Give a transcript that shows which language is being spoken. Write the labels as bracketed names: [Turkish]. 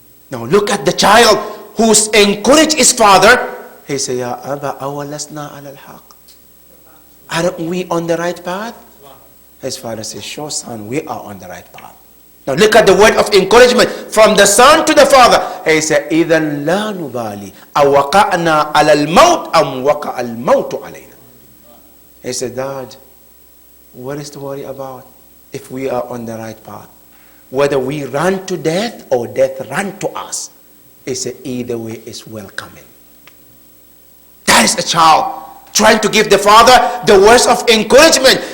[English] Now look at the child who's encouraged his father. He said, [Arabic] Ya Aba, awalasna ala al-haq. [English] Aren't we on the right path? His father says, sure son, we are on the right path. Now look at the word of encouragement from the son to the father. [Arabic] He said, إِذَنْ لَا نُبَالِي أَوَقَعْنَا عَلَى الْمَوْتِ أَمْ وَقَعَ الْمَوْتُ عَلَيْنَا. [English] He said, Dad, what is to worry about if we are on the right path? Whether we run to death or death run to us. He said, either way is welcoming. That is a child trying to give the father the words of encouragement.